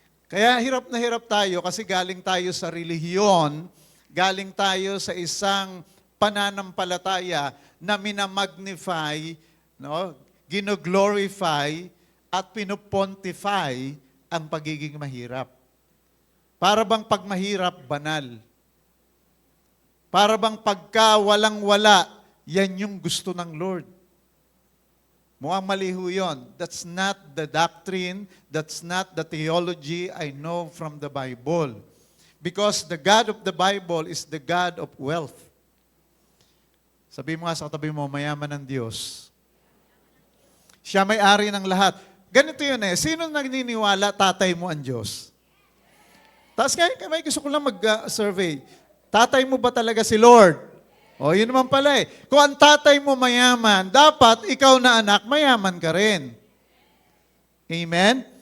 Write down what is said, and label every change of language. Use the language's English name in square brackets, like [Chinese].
[Filipino] Kaya hirap na hirap tayo kasi galing tayo sa relihiyon, galing tayo sa isang pananampalataya na minamagnify, gino-glorify at pinopontify ang pagiging mahirap. Para bang pag mahirap, banal. Para bang pagka walang-wala, yan yung gusto ng Lord. Mukhang maliho yun. [English] That's not the doctrine, that's not the theology I know from the Bible. Because the God of the Bible is the God of wealth. [Filipino] Sabi mo nga sa katabi mo, mayaman ng Diyos. Siya may-ari ng lahat. Ganito yun sino nagniniwala tatay mo ang Diyos? Tapos ngayon, may gusto ko lang mag-survey. Tatay mo ba talaga si Lord? Yun naman pala Kung ang tatay mo mayaman, dapat ikaw na anak, mayaman ka rin. Amen?